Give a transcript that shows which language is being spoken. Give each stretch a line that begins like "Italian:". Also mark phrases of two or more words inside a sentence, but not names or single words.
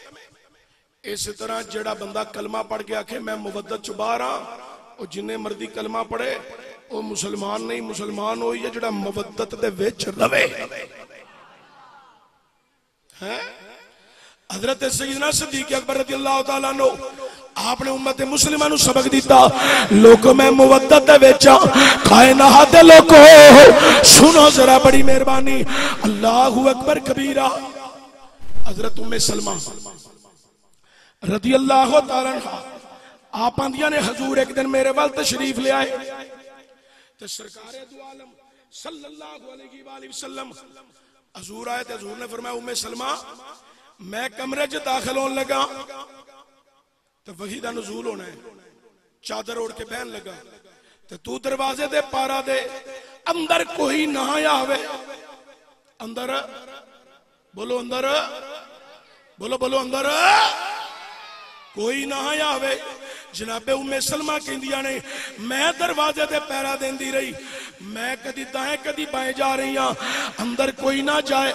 Punjabi: ਇਸ ਤਰ੍ਹਾਂ ਜੇੜ੍ਹਾ ਬੰਦਾ ਕਲਮਾ ਪੜ੍ਹ ਕੇ ਆਖੇ ਮੈਂ ਮੁਵੱਦਤ ਚੋ ਬਾਹਰ ਹਾਂ, ਔਰ ਜਿੰਨੇ ਮਰਜ਼ੀ ਕਲਮਾ ਪੜ੍ਹੇ ਵੋ ਮੁਸਲਮਾਨ ਨਹੀਂ, ਮੁਸਲਮਾਨ ਹੋ ਯਾ ਜੇੜ੍ਹਾ ਮੁਵੱਦਤ ਦੇ ਵਿਚ ਰਵੇ ਹੈ। ਹਜ਼ਰਤ ਸੱਯਦਨਾ ਸਿੱਦੀਕ ਅਕਬਰ
Arabic: رضي الله تعالى عنه
Punjabi: ਆਪਣੇ ਉੱਮਤ ਮੁਸਲਿਮਾ ਨੂੰ ਸਬਕ ਦਿੱਤਾ, ਲੋਗੋਂ ਮੈਂ ਮੁਵੱਦਤ ਦੇ ਵਿਚ ਕਾਇਨਾਤ ਦੇ ਲੋਗੋ ਸੁਣੋ ਜ਼ਰਾ, ਬੜੀ ਮਿਹਰਬਾਨੀ।
Arabic: الله أكبر كبيرا.
Punjabi: ਹਜ਼ਰਤ ਉੱਮੇ ਸਲਮਾ
Arabic: رضي الله تعالى عنها
Punjabi: ਆਪ ਆਂਦੀਆਂ ਨੇ, ਹਜ਼ੂਰ ਇਕ ਦਿਨ ਮੇਰੇ ਵਾਲ ਤਸ਼ਰੀਫ਼ ਲੈ ਆਏ ਤੋ ਸਰਕਾਰੇ ਦੋ ਆਲਮ
Arabic: صلى الله عليه وسلم
Punjabi: ਹਜ਼ੂਰ ਆਏ, ਤੋ ਹਜ਼ੂਰ ਨੇ ਫ਼ਰਮਾਇਆ, ਉੱਮੇ ਸਲਮਾ ਮੈਂ ਕਮਰੇ ਚ ਦਾਖ਼ਲ ਹੋਣ ਲੱਗਾ ਤੋ ਵਹੀ ਕਾ ਨਜ਼ੂਲ ਹੋਣਾ ਹੈ, ਚਾਦਰ ਓੜ੍ਹ ਕੇ ਬਹਿਣ ਲੱਗਾ, ਤੋ ਤੂ ਦਰਵਾਜ਼ੇ ਦੇ ਪਾਰਾ ਦੇ, ਅੰਦਰ ਕੋਈ ਨਾ ਆਵੇ, ਅੰਦਰ ਬੋਲੋ, ਅੰਦਰ ਬੋਲੋ, ਬੋਲੋ ਅੰਦਰ ਕੋਈ ਨਾ ਆਵੇ। ਜਨਾਬੇ ਉੱਮੇ ਸਲਮਾ ਕਹਿੰਦੀਆਂ ਨੇ ਮੈਂ ਦਰਵਾਜ਼ੇ ਤੇ ਪੈਰਾ ਦੇਂਦੀ ਰਹੀ, ਮੈਂ ਕਦੀ ਦਾਏਂ ਕਦੀ ਬਾਏਂ ਜਾ ਰਹੀ ਹਾਂ, ਅੰਦਰ ਕੋਈ ਨਾ ਜਾਏ।